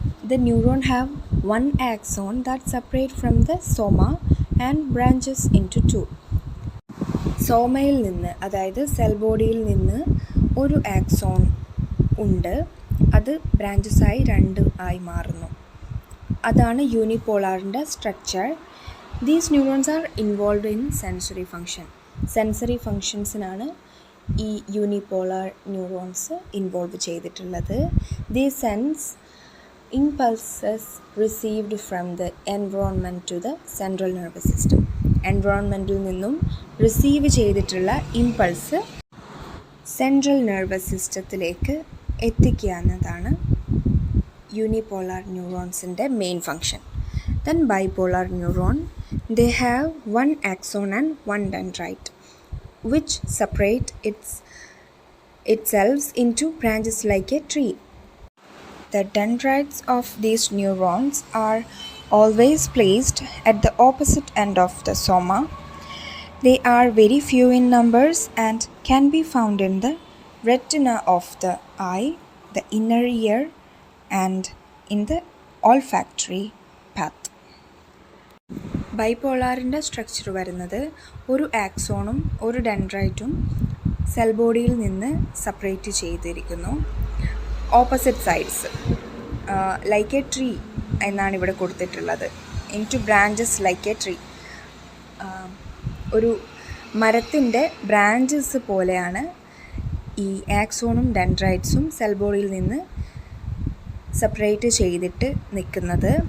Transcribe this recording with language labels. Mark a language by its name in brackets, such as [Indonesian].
[English] The neuron have one axon that separate from the soma and branches into 2. [Malayalam] സോമയിൽ നിന്ന്, അതായത് cell ബോഡിയിൽ നിന്ന് ഒരു ആക്സോൺ ഉണ്ട്, അത് ബ്രാഞ്ചസായി 2 ആയി മാറുന്നു. അതാണ് യൂണിപോളാറിൻ്റെ structure. [English] These neurons are involve in sensory function. [Malayalam] Sensory ഫങ്ഷൻസിനാണ് ഈ യൂണിപോളാർ ന്യൂറോൺസ് ഇൻവോൾവ് ചെയ്തിട്ടുള്ളത്. [English] The sense impulses received from the environment to the central nervous system. [Malayalam] എൻവറോൺമെൻറ്റിൽ നിന്നും റിസീവ് ചെയ്തിട്ടുള്ള ഇമ്പൾസ് സെൻട്രൽ നെർവസ് സിസ്റ്റത്തിലേക്ക് എത്തിക്കുക എന്നതാണ് unipolar ന്യൂറോൺസിൻ്റെ main function. [English] Then bipolar neuron, they have one axon and one dendrite which separate itself into branches like a tree. The dendrites of these neurons are always placed at the opposite end of the soma. They are very few in numbers and can be found in the retina of the eye, the inner ear, and in the olfactory path. [Malayalam] ബൈപോളാറിൻ്റെ structure വരുന്നത് ഒരു ആക്സോണും ഒരു ഡെൻഡ്രൈറ്റും cell ബോഡിയിൽ നിന്ന് separate ചെയ്തിരിക്കുന്നു. [English] opposite sides like a tree [Malayalam] എന്നാണ് ഇവിടെ കൊടുത്തിട്ടുള്ളത്. [English] Into branches like a tree. [Malayalam] ഒരു മരത്തിൻ്റെ ബ്രാഞ്ചസ് പോലെയാണ് ഈ ആക്സോണും ഡെൻഡ്രൈറ്റ്സും സെൽ ബോഡിയിൽ നിന്ന് സെപ്പറേറ്റ് ചെയ്തിട്ട് നിൽക്കുന്നത്.